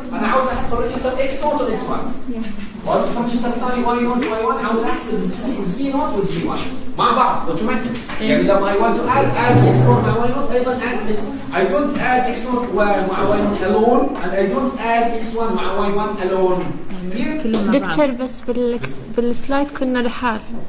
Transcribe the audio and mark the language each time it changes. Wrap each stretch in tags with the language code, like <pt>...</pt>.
<ar>أنا عاوز أحط الريجستر X0 و X1. وعاوز أحط الريجستر الثاني Y0 Y1 عاوز أحسب Z0 و Z1 مع بعض اوتوماتيك. يعني لما</ar> <en>I want to add X0 مع Y0</en> <ar>أيضا</ar> <en>add X. I don't add X0 مع Y0 alone and I don't add X1 مع Y1 alone.</en> <ar>دكتور بس بالسلايد كنا لحال.</ar>